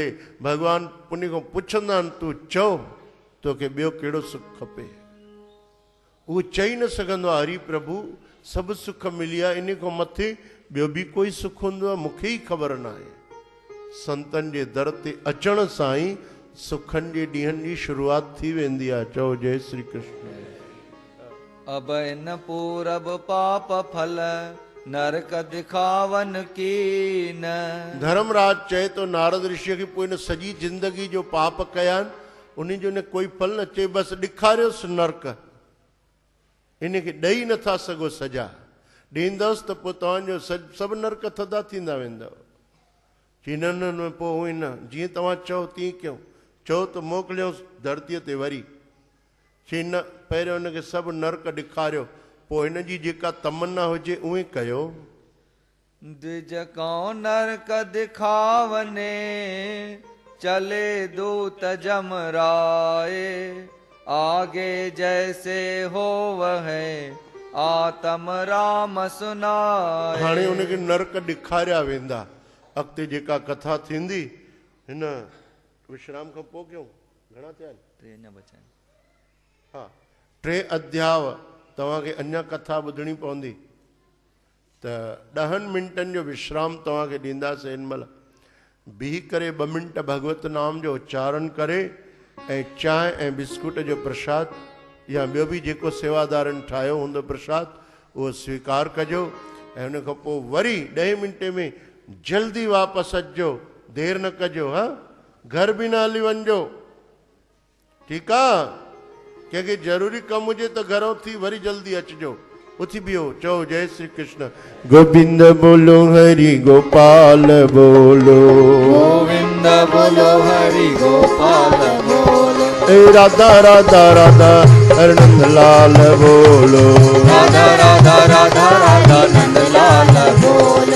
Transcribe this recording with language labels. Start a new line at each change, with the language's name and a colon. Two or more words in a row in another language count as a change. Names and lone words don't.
Sindhi: भॻवानु उन खां पुछंदा आहिनि, तूं चओ तोखे ॿियो कहिड़ो सुख खपे। उहो चई न सघंदो आहे, हरि प्रभु सभु सुख मिली आहे, इन खां मथे ॿियो बि कोई सुख हूंदो आहे, मूंखे ई ख़बर न आहे। संतनि जे दर ते अचण सां ई सुखनि जे ॾींहंनि जी शुरूआति थी वेंदी आहे। चओ जय श्री कृष्ण।
Hindi: अब इन पूरब पाप फल नरक दिखावन कीन।
Sindhi: धर्मराज चए तो नारद ऋषि खे पोइ हिन सॼी ज़िंदगी जो पाप कया आहिनि उन जो न कोई फल न चए बसि ॾेखारियोसि नरक इन खे ॾेई नथा सघो सजा ॾींदुसि त पोइ तव्हांजो सभु नरक थधा थींदा वेंदव चई न न न पोइ उहो न जीअं तव्हां चओ तीअं कयूं चओ त मोकिलियोसि धरतीअ ते वरी चई न पहिरियों हुनखे सभु नरक ॾेखारियो पोइ हिन जी जेका तमन्ना हुजे उहे कयो।
Hindi: द्विज को नरक दिखावने चले दूत जमराए। आगे जैसे हो वह आत्म राम सुनाए।
Sindhi: हाणे हुनखे नरक ॾेखारिया वेंदा अॻिते जेका कथा थींदी हिन विश्राम खां पोइ कयूं घणा थिया आहिनि हा 3 अध्याय तव्हांखे अञा कथा ॿुधणी पवंदी त 10 मिंटनि जो विश्राम तव्हांखे ॾींदासीं हिन महिल बीह करे 2 मिंट भगवत नाम जो उच्चारण करे ऐं चांहि ऐं बिस्कुट जो प्रसाद या ॿियो बि जेको सेवादारनि ठाहियो हूंदो प्रसाद उहो स्वीकार कजो ऐं हुन खां पोइ वरी 10 मिंटे में जल्दी वापसि अचिजो देरि न कजो हा घर बि न हली वञिजो ठीकु आहे कंहिंखे ज़रूरी कमु हुजे त घरों थी वरी जल्दी अचिजो उथी बीहो चओ जय श्री कृष्ण
Hindi: गोविंद बोलो हरि गोपाल बोलो गोविंद बोलो हरि गोपाल बोलो। ए राधा राधा राधा नंद लाल बोलो राधा राधा राधा राधा नंद लाल बोलो।